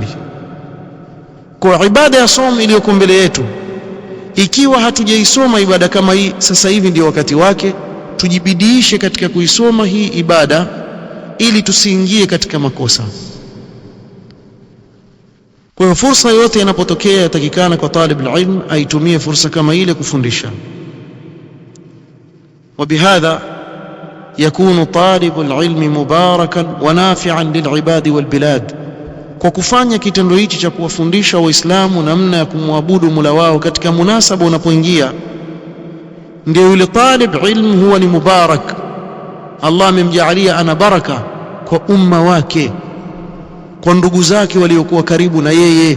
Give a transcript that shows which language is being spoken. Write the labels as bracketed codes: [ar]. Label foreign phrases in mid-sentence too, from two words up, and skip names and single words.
[sw] Kwa ibada ya somo iliyoko mbele yetu, ikiwa hatujaisoma ibada kama hii, sasa hivi ndio wakati wake tujibidiishe katika kuisoma hii ibada ili tusiingie katika makosa. Kwa hiyo fursa yote inapotokea, yatakikana kwa [ar] طالب العلم [sw] aitumie fursa kama ile kufundisha. [ar] وبهذا يكون طالب العلم مباركا ونافعا للعباد والبلاد. [sw] Kwa kufanya kitendo hichi cha kuwafundisha Waislamu namna ya kumwabudu Mola wao katika munasaba unapoingia, ndio yule [ar] طالب العلم [sw] huwa ni mubarak. Allah amemjaalia ana baraka kwa umma wake, kwa ndugu zake waliokuwa karibu na yeye.